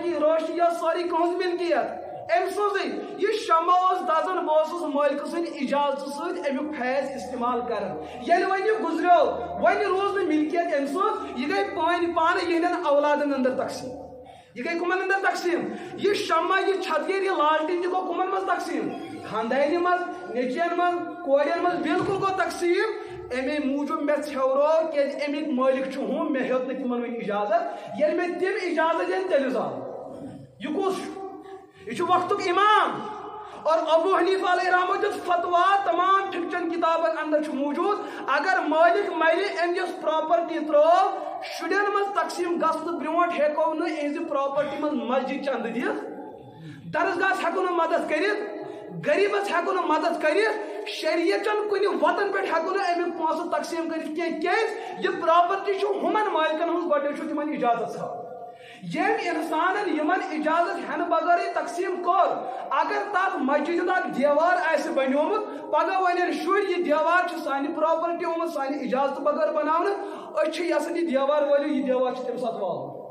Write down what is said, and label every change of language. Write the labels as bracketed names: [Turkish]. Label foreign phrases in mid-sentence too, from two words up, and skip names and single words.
[Kashmiri] یہِ روشنی یۄس سٲرٕے کٕہٕنٛز ملکیت أمۍ سٕنٛزٕے یہِ شمع اوس دزان بہٕ اوسُس مٲلکہٕ سٕنٛدِ اِجازتہٕ سۭتۍ امیُک فیض استعمال کران ییٚلہِ وۄنۍ یہِ گُزریو وۄنۍ روٗز نہٕ ملکیت أمۍ سٕنٛز یہِ گٔے پانہٕ یِہنٛدٮ۪ن اولادن اندر تقسیٖم یہ گئی کمن اندر تقسیم یہ شمع یہ چھتگیر یہ لالٹین تہ گو کمن مز تقسیم خاندانی مز نیچین مز کورین مز بالکل گو تقسیم امی موجود میں ژھیورو کہ امیک مالک چھُ مے ہیوت نہ تمن وۄنۍ اجازت ییٚلہِ مےٚ تِم اجازت دِنۍ تیٚلہِ زاو یہ کُس چھُ یہِ چھُ وقتُک امام اور ابو حنیفہ [Arabic] علیہ رحمہ [Kashmiri] دِژ فتوا تمام فکچن کتابن اندر چھُ موجود اگر مالک ملہِ أمِس پراپرٹی ترٲو شُرٮ۪ن منٛز تقسیٖم گژھنہٕ برونٛٹھ ہٮ۪کو نہٕ یِہنٛزِ پراپرٹی منٛز مسجد چندٕ دِتھ درسگاہس ہٮ۪کو نہٕ مدد کٔرِتھ غریٖبس ہٮ۪کو نہٕ مدد کٔرِتھ شریعتن کُنہِ وطن پٮ۪ٹھ ہٮ۪کو نہٕ امیُک پونٛسہٕ تقسیٖم کٔرِتھ کینٛہہ کیٛازِ یہِ پراپرٹی چھُ ہُمن مالکن ہٕنٛز گۄڈٕنیٚتھ چھُ تِمن اجازت ژھانٛڈُن یم انسان یمن اجازت ہن بغیر تقسیم کور اگر تات مسجد اک دیوار آسہ بنیومت پگہ ون شر یہ دیوار سانہ پراپرٹی آمت سانہ اجازت بغیر بناونہ أچھ یسن یہ دیوار ولیو یہ دیوار تم سات والو